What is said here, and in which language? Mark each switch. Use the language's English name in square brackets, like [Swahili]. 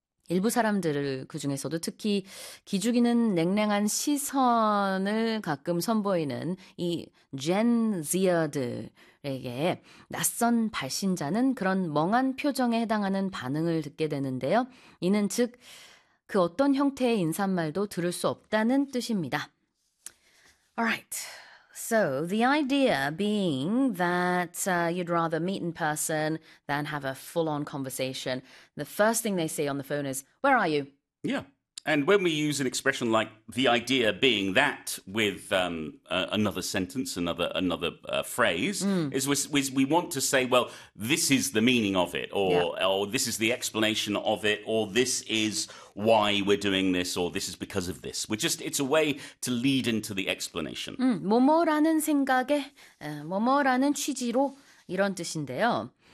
[Korean] 일부 사람들을 그중에서도 특히 기죽이는 냉랭한 시선을 가끔 선보이는 이 젠지어들에게 낯선 발신자는 그런 멍한 표정에 해당하는 반응을 듣게 되는데요. 이는 즉그 어떤 형태의 인사말도 들을 수 없다는 뜻입니다. [English] Alright, so the idea being that you'd rather meet in person than have a full-on conversation, the first thing they say on the phone is, "Where are you?" Yeah. And when we use an expression like the idea being that with another sentence, another phrase, we want to say, well, this is the meaning of it, or this is the explanation of it, or this is why we're doing this, or this is because of this. It's a way to lead into the explanation. [Korean] 뭐뭐라는 생각에, 뭐뭐라는 취지로 이런 뜻인데요.